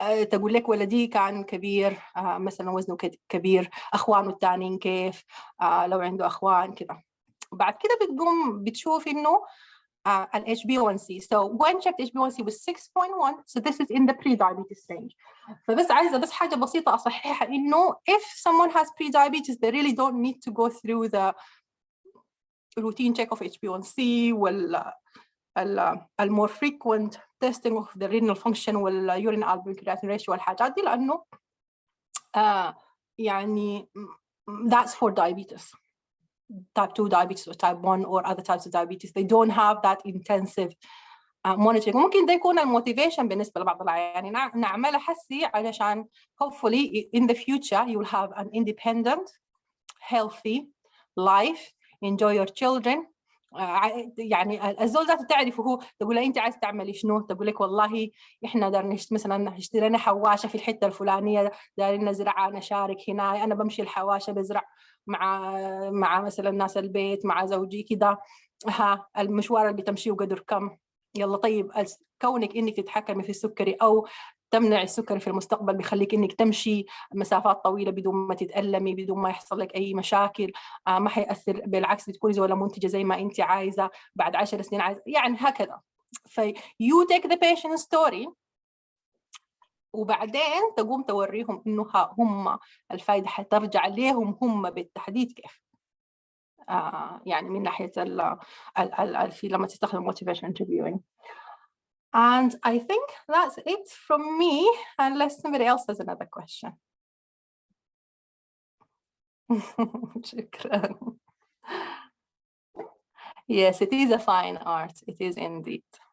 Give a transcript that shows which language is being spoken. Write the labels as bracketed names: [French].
[Arabic] تقول لك ولدي كان كبير، مثلا وزنه كبير، أخوانه التانيين كيف، لو عنده أخوان كده. بعد كده بتقوم بتشوف إنه ال HbA1c. [English] So when checked HbA1c was 6.1, so this is in the pre-diabetes stage. [Arabic] فبس عايزة بس حاجة بسيطة أصححها إنه [English] if someone has pre-diabetes they really don't need to go through the routine check of HbA1c وال more frequent testing of the renal function وال urine albumin creatinine ratio [Arabic] والحاجات دي، لأنه يعني [English] that's for diabetes. Type 2 diabetes or type 1 or other types of diabetes, they don't have that intensive monitoring. [Arabic] ممكن ده يكون الموتيفيشن بالنسبة لبعض العيانين يعني نعملها حسي علشان [English] hopefully in the future you will have an independent, healthy life, enjoy your children. [Arabic] يعني الزول ذاته تعرف هو تقول له انت عايز تعملي شنو، تقول لك والله احنا دارنا مثلا نشتري لنا حواشه في الحته الفلانيه، دارين نزرع، نشارك هنا، انا بمشي الحواشه بزرع مع مثلا ناس البيت مع زوجي كده، المشوار اللي بتمشيه قدر كم، يلا طيب كونك انك تتحكمي في السكري او تمنع السكري في المستقبل بيخليك انك تمشي مسافات طويله بدون ما تتألمي، بدون ما يحصل لك اي مشاكل، ما حيأثر، بالعكس بتكوني ولا منتجه زي ما انت عايزه بعد 10 سنين عايزه، يعني هكذا. [English] you take the patient story [Arabic] وبعدين تقوم توريهم انه هم الفائده حترجع ليهم هم بالتحديد كيف. يعني من ناحيه في لما تستخدم motivation interviewing. [English] And I think that's it from me, unless somebody else has another question. [Arabic] شكرا. [English] Yes, it is a fine art. It is indeed.